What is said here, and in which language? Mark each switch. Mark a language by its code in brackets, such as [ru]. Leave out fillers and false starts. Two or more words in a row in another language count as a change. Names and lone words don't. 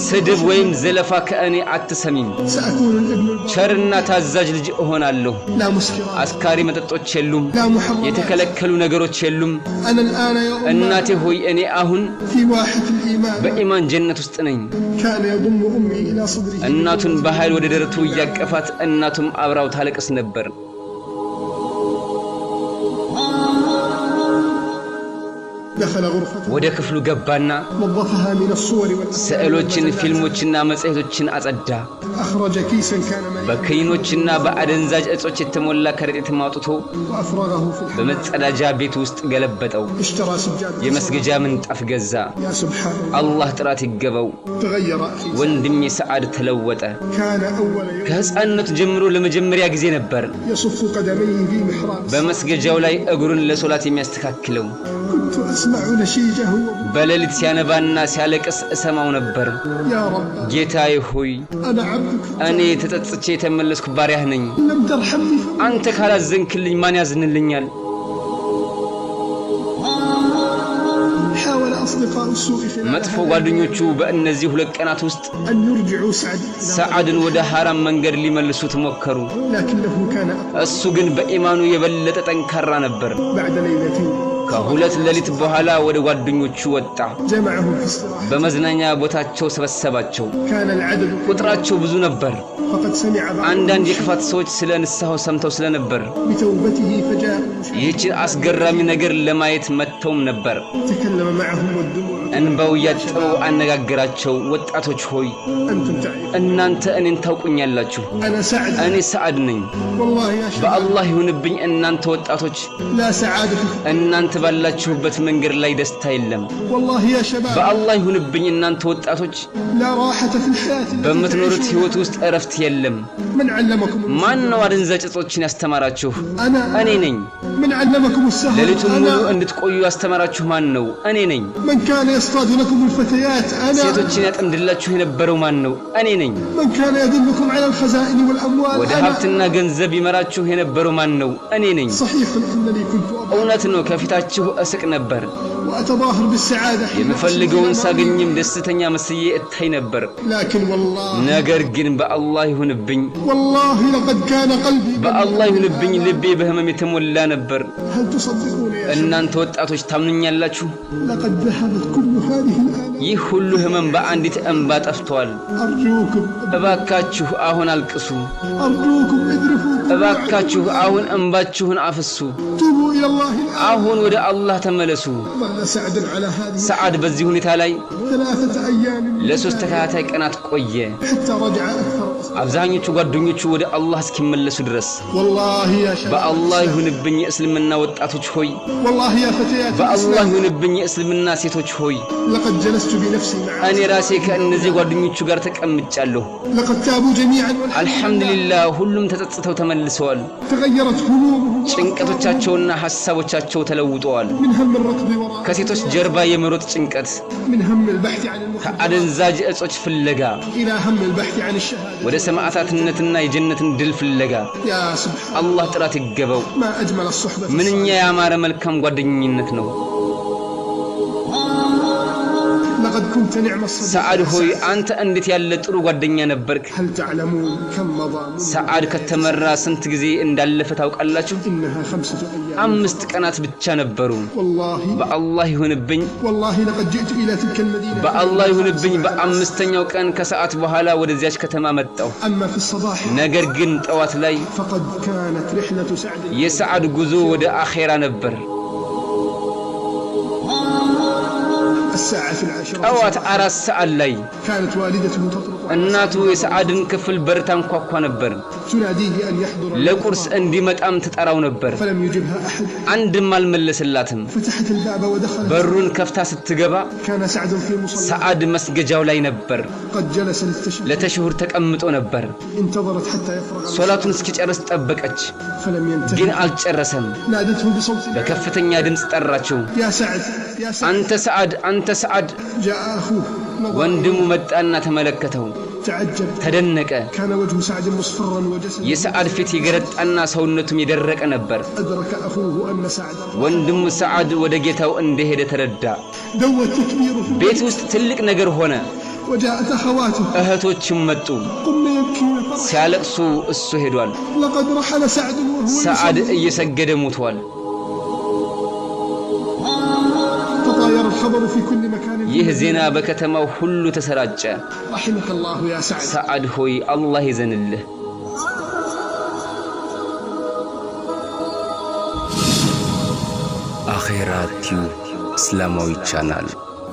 [am] ስድብ ወይም ዘለፋ ከእኔ አትሰሚም [ar] سأكون الابن البار [am] ቸርና ታዛዥ ልጅ እሆናለሁ [ar] لا مسكرات [am] አስካሪ መጠጦች የሉም [ar] لا محرمات [am] የተከለከሉ ነገሮች የሉም [ar] أنا الآن يا أمي [am] እናቴ ሆይ እኔ አሁን [ar] في واحة الإيمان [am] በኢማን ጀነት ውስጥ ነኝ [ar] كان يضم أمي إلى صدره [am] እናቱን በኃይል ወደ ደረቱ ያቀፋት እናቱም አብራው ታለቅስ ነበር [ar] دخل غرفته [am] ወደ ክፍሉ ገባና [ar] نظفها من الصور والأفلام [am] ስዕሎችን ፊልሞችና መጽሔቶችን አጸዳ [ar] أخرج كيسا كان مليئا [am] በከይኖችና በአደንዛዥ እጾች የተሞላ ከረጢት ማውጥቶ [ar] وأفرغه في الحمام [am] በመጸዳጃ ቤት ውስጥ ገለበጠው [ar] اشترى سجادة [am] የመስገጃ ምንጣፍ ገዛ [ar] يا سبحان الله [am] አላህ ጥራት ይገባው [ar] تغير أخي [am] ወንድሜ ሰዓድ ተለወጠ [ar] كان أول يوم [am] ከህፃንነቱ ጀምሮ ለመጀመሪያ ጊዜ ነበር [ar] يصف قدميه في محراب [am] በመስገጃው ላይ እግሩን ለሶላት የሚያስተካክለው [ar] كنت أسمع نشيجه [am] በሌሊት ሲያነባና ሲያለቅስ እሰማው ነበር [ar] يا رب [am] ጌታዬ ሆይ [ar] أنا عبدك [am] እኔ ተጸጽቼ የተመለስኩ ባሪያህ ነኝ [ar] لم ترحمني [am] አንተ ካላዘንክልኝ ማን ያዝንልኛል [ar] حاول أصدقاء السوء في [am] መጥፎ ጓደኞቹ በእነዚህ ሁለት ቀናት ውስጥ [ar] أن يرجعوا سعد [am] ሰዓድን ወደ ሐራም መንገድ ሊመልሱት ሞከሩ [ar] لكنه كان [am] እሱ ግን በኢማኑ የበለጠ ጠንካራ ነበር [ar] بعد ليلتين [am] ከሁለት ሌሊት በኋላ ወደ ጓደኞቹ ወጣ [ar] جمعهم في استراحة [am] በመዝናኛ ቦታቸው ሰበሰባቸው [ar] كان العدد [am] ቁጥራቸው ብዙ ነበር [ar] فقد سمع بعض [am] አንዳንድ የክፋት ሰዎች ስለ ንስሐው ሰምተው ስለነበር [ar] بتوبته فجاء [am] ይህች አስገራሚ ነገር ለማየት መጥተውም ነበር [ar] تكلم معهم والدموع [am] እንባው ያጠሩ አነጋገራቸው ወጣቶች ሆይ [ar] أنتم تعرفون [am] እናንተ እኔን ታውቁኛላችሁ [ar] أنا سعد [am] እኔ ሰዓድ ነኝ [ar] والله يا شباب [am] በአላህ ይሁንብኝ እናንተ ወጣቶች [ar] لا سعادة في [am] እናንተ ባላችሁበት መንገድ ላይ ደስታ የለም [ar] والله يا شباب [am] በአላህ ይሁንብኝ እናንተ ወጣቶች [ar] لا راحة في الحياة التي [am] በምትኖሩት [ar] تعيشونها. [am] ህይወት ውስጥ እረፍት የለም [ar] من علمكم [am] ማን ነው አደንዛዥ እጾችን ያስተማራችሁ [ar] أنا [am] እኔ ነኝ [ar] من علمكم السهر [am] ሌሊቱን ሙሉ [ar] أنا [am] እንድትቆዩ ያስተማራችሁ ማን ነው እኔ ነኝ [ar] من كان يصطاد لكم الفتيات أنا [am] ሴቶችን ያጠምድላችሁ የነበረው ማን ነው እኔ ነኝ [ar] من كان يدلكم على الخزائن والأموال [am] ወደ [ar] أنا [am] ሀብትና ገንዘብ ይመራችሁ የነበረው ማን ነው እኔ ነኝ [ar] صحيح أنني كنت أضحك [am] እውነት ነው ከፊታችሁ እስቅ ነበር [ar] وأتظاهر بالسعادة حين [am] የምፈልገውን [ar] أحسن إلى [am] ሳገኝም ደስተኛ መስዬ እታይ ነበር [ar] لكن والله [am] ነገር ግን በአላህ ይሁንብኝ [ar] والله لقد كان قلبي [am] በአላህ ይሁንብኝ ልቤ በህመም የተሞላ ነበር [ar] هل تصدقون يا شباب [am] እናንተ ወጣቶች ታምኑኛላችሁ [ar] لقد ذهبت كل هذه الآلام [am] ይህ ሁሉ ህመም በአንዲት እንባ ጠፍቷል [ar] أرجوكم [am] እባካችሁ አሁን አልቅሱ [ar] أرجوكم اذرفوا [am] እባካችሁ አሁን እንባችሁን አፍሱ [ar] توبوا إلى الله الآن [am] አሁን ወደ አላህ ተመለሱ [ar] ظل سعد على هذه [am] ሰዓድ በዚህ ሁኔታ ላይ [ar] 3 أيام [am] ለሶስት ተከታታይ ቀናት ቆየ [ar] حتى رجع أكثر [am] አብዛኞቹ ጓደኞቹ ወደ አላህ እስኪመለሱ ድረስ [ar] والله يا شباب [am] በአላህ ይሁንብኝ የእስልምና ወጣቶች ሆይ [ar] والله يا فتيات [am] በአላህ الإسلام ይሁንብኝ የእስልምና ሴቶች ሆይ [ar] لقد جلست بنفسي معهم [am] እኔ ራሴ ከእነዚህ ጓደኞቹ ጋር ተቀምጫለሁ [ar] لقد تابوا جميعا والحمد لله [am] አልহামዱሊላህ ሁሉም ተጸጽተው ተመልሰዋል [ar] تغيرت همومهم [am] ጭንቀቶቻቸውና ሐሳቦቻቸው ተለውጠዋል [ar] من هم الركض وراء [am] ከሴቶች ጀርባ የመሮጥ ጭንቀት [ar] من هم البحث عن المخدرات [am] ከአደንዛዥ እጾች ፍለጋ [ar] إلى هم البحث عن الشهادة [am] ወደ ሰማዕታትነትና የጀነትን ድል ፍለጋ [ar] يا سبحان [am] አላህ ጥራት ይገባው [ar] ما أجمل الصحبة [am] ምንኛ ያማረ መልካም ጓደኝነት ነው [ar] لقد كنت نعم الصديق [am] ሰዓድ ሆይ አንተ እንዴት ያለ ጥሩ ጓደኛ ነበርክ [ar] هل تعلمون كم مضى منذ [am] ሰዓድ ከተመራ ስንት ጊዜ እንዳለፈ ታውቃላችሁ [ar] إنها 5 أيام [am] 5 ቀናት ብቻ ነበሩ [ar] والله [am] በአላህ ይሁንብኝ [ar] والله لقد جئت إلى تلك المدينة [am] በአላህ ይሁንብኝ በአምስተኛው ቀን ከሰዓት በኋላ ወደዚያች ከተማ መጣሁ [ar] أما في الصباح [am] ነገር ግን ጠዋት ላይ [ar] فقد كانت رحلة سعد [am] የሰዓድ ጉዞ ወደ አኼራ ነበር [ar] الساعة 10 [am] ጠዋት 4 ሰዓት ላይ [ar] كانت والدته تطرق [am] እናቱ የሰዓድን ክፍል በር ታንኳኳ ነበር [ar] تناديه أن يحضر [am] ለቁርስ እንዲመጣም ትጠራው ነበር [ar] فلم يجبها أحد [am] አንድም አልመለሰላትም [ar] فتحت الباب ودخلت [am] በሩን ከፍታ ስትገባ [ar] كان سعد في مصلى [am] ሰዓድ መስገጃው ላይ ነበር [ar] قد جلس للتشهد [am] ለተሽሁር ተቀምጦ ነበር [ar] انتظرت حتى يفرغ [am] ሶላቱን እስኪጨርስ ጠበቀች [ar] فلم ينتهي [am] ግን አልጨረሰም [ar] نادته بصوت [am] በከፍተኛ ድምጽ ጠራችው [ar] يا سعد يا سعد [am] አንተ ሰዓድ [ar] جاء أخوه [am] ወንድሙ መጣና ተመለከተው [ar] تعجب [am] ተደነቀ [ar] كان وجه سعد مصفرا وجسده [am] የሰዓድ ፊት ይገረጣና ሰውነቱም ይደረቀ ነበር [ar] أدرك أخوه أن سعد [am] ወንድሙ ሰዓድ ወደ ጌታው እንደሄደ ተረዳ [ar] دوت تكبيره [am] ቤት ውስጥ ትልቅ ነገር ሆነ [ar] وجاءت أخواته [am] እህቶችም መጡ [ar] قمنا يبكين فرحا [am] ሲያለቅሱ እሱ ሄዷል [ar] لقد رحل سعد وهو [am] ሰዓድ [ar] يصلي [am] እየሰገደ ሞቷል [ar] تطاير الخبر في كل مكان [am] ይህ ዜና በከተማው ሁሉ ተሰራጨ [ar] رحمك الله يا سعد [am] ሰዓድ ሆይ አላህ ይዘንልህ አኺራ ቲዩብ እስላማዊ ቻናል